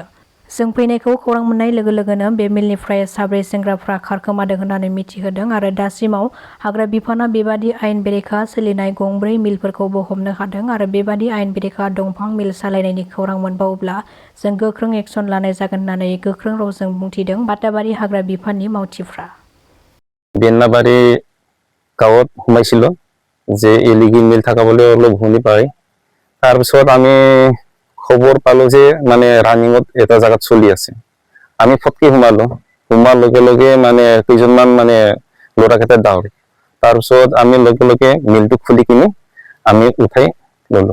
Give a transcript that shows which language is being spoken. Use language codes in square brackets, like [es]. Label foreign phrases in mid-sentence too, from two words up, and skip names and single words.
[brx] जों फैनायखौ खौरां मोननाय लोगो लोगोनो बे मिलनिफ्राय 7 सेंग्राफ्रा खारखोमादों होननानै मिथिहोदों आरो दासिमाव हाग्रा बिफाना बेबादि आयेन बेरेखा सोलिनाय गंब्रै मिलफोरखौबो हमनो हादों आरो बेबादि आयेन बेरेखा दंफां मिल सालायनायनि खौरां मोनबावोब्ला जों गोख्रों एक्सन लानाय जागोन होननानै गोख्रों रावजों बुंथिदों बाटाबारि हाग्रा बिफाननि मावथिफ्रा। [as] बेन्नाबारि गाঁৱত সোমাইছিলোঁ যে [en] illegal mill [as] থকা বুলি অলপ শুনি পাই তাৰপিছত আমি খবৰ পালোঁ যে মানে ৰানিঙত এটা জাগাত চলি আছে। আমি ফটকে সোমাৰ লগে লগে মানে কেইজনমান মানে ল'ৰাকেইটা ডাউৰ। তাৰপিছত আমি লগে লগে মিলটো খুলি কিনি আমি উঠাই ল'লোঁ।